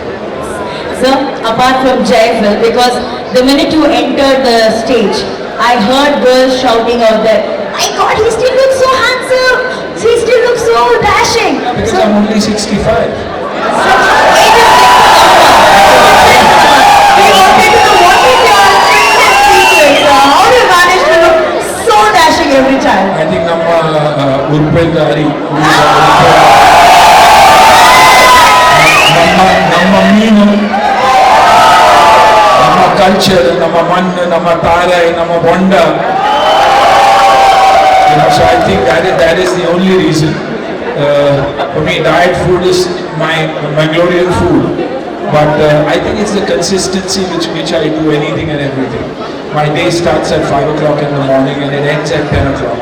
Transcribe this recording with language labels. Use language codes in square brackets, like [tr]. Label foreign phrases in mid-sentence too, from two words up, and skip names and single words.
[en] Sir, apart from Jaifal, because the minute you entered the stage, I heard girls shouting out there, "My God, he still looks so handsome! He still looks so dashing!" Because So, I'm only 65. we wanted to know what is your fitness secret, sir? How do you manage to look so dashing every time? I think [tcy] ನಮ್ಮ ಉರ್ಪೇದಾರಿ ನಮ್ಮ ಮೀನು ನಮ್ಮ ಕಲ್ಚರ್ ನಮ್ಮ ಮಣ್ಣು ನಮ್ಮ ತಾರೆ ನಮ್ಮ ಬೊಂಡ. [en] So I think that is the only reason. For me, diet food is my Mangalorean food. But I think it's the consistency which I do anything and everything. My day starts at 5 o'clock in the morning and it ends at 10 o'clock.